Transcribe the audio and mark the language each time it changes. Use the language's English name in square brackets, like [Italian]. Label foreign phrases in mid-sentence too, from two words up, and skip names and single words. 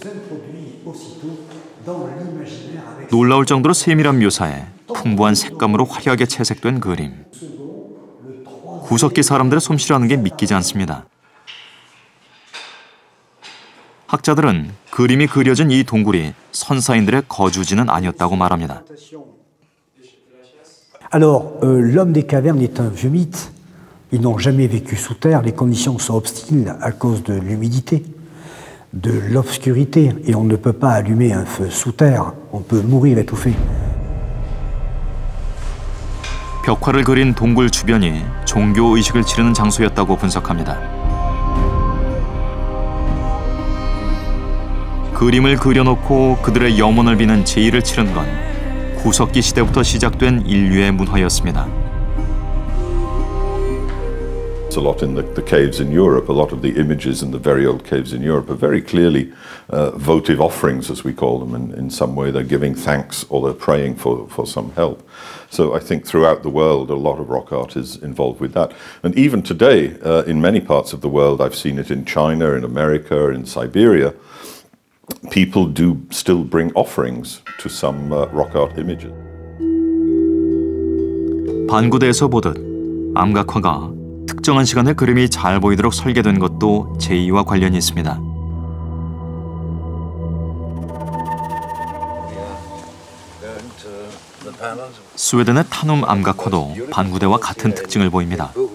[Korean] 놀라울 정도로 세밀한 묘사에 풍부한 색감으로 화려하게 채색된 그림. 구석기 사람들의 솜씨라는 게 믿기지 않습니다. 학자들은 그림이 그려진 이 동굴이 선사인들의 거주지는 아니었다고 말합니다. [French] Alors, l'homme des cavernes est un vieux mythe. Ils n'ont jamais vécu sous terre. Les conditions sont hostiles à cause de l'humidité, de l'obscurité, et on ne peut pas allumer un feu sous terre. On peut mourir étouffé. [Korean] 벽화를 그린 동굴 주변이 종교 의식을 치르는 장소였다고 분석합니다. 그림을 그려놓고 그들의 영혼을 비는 제의를 치른 건 구석기 시대부터 시작된 인류의 문화였습니다. [English] A lot in the caves in Europe, a lot of the images in the very old caves in Europe are very clearly votive offerings, as we call them. In some way they're giving thanks or they're praying for some help. So I think throughout the world a lot of rock art is involved with that. And even today, in many parts of the world, I've seen it in China, in America, in Siberia, people do still bring offerings to some rock art images. [Korean] 반구대에서 보듯 암각화가 특정한 시간에 그림이 잘 보이도록 설계된 것도 제의와 관련이 있습니다. 스웨덴의 타눔 암각화도 반구대와 같은 특징을 보입니다.